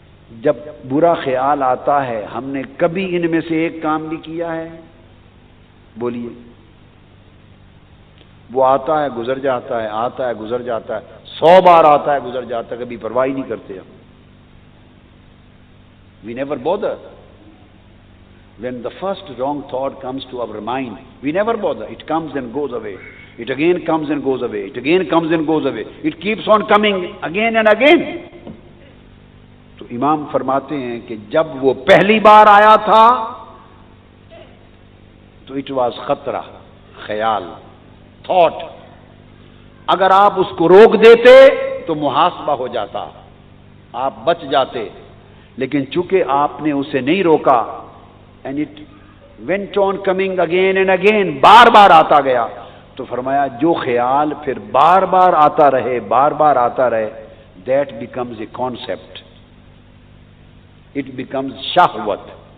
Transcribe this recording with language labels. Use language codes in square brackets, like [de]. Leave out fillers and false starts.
[ur] جب برا خیال آتا ہے، ہم نے کبھی ان میں سے ایک کام بھی کیا ہے؟ بولیے۔ وہ آتا ہے گزر جاتا ہے، آتا ہے گزر جاتا ہے، 100 بار آتا ہے گزر جاتا ہے، کبھی پرواہ نہیں کرتے ہم۔ [en] We never bother. When the first wrong thought comes to our mind, we never bother. It comes and goes away. It again comes and goes away. It again comes and goes away. It keeps on coming again and again. [ur] تو امام فرماتے ہیں کہ جب وہ پہلی بار آیا تھا تو [en] it was [ur] خطرہ، خیال، تھاٹ۔ اگر آپ اس کو روک دیتے تو محاسبہ ہو جاتا، آپ بچ جاتے، لیکن چونکہ آپ نے اسے نہیں روکا، [en] and it went on coming again and again, [ur] بار بار آتا گیا، تو فرمایا جو خیال پھر بار بار آتا رہے، بار بار آتا رہے، [en] that becomes a concept, it becomes [ur] شہوت،